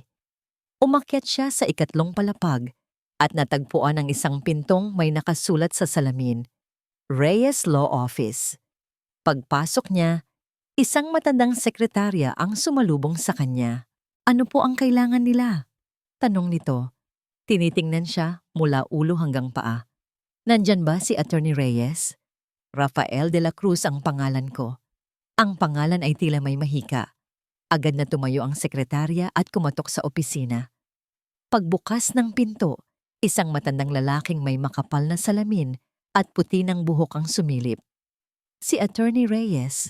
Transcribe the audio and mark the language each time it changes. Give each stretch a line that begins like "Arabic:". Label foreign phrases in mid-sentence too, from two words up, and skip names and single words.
Filipino: Umakyat siya sa ikatlong palapag at natagpuan ang isang pintong may nakasulat sa salamin, Reyes Law Office. Pagpasok niya, isang matandang sekretarya ang sumalubong sa kanya. Ano po ang kailangan nila? Tanong nito. Tinitingnan siya mula ulo hanggang paa. Nandyan ba si Attorney Reyes? Rafael de la Cruz ang pangalan ko. Ang pangalan ay tila may mahika. Agad na tumayo ang sekretarya at kumatok sa opisina. Pagbukas ng pinto, isang matandang lalaking may makapal na salamin at puti ng buhok ang sumilip. Si Attorney Reyes.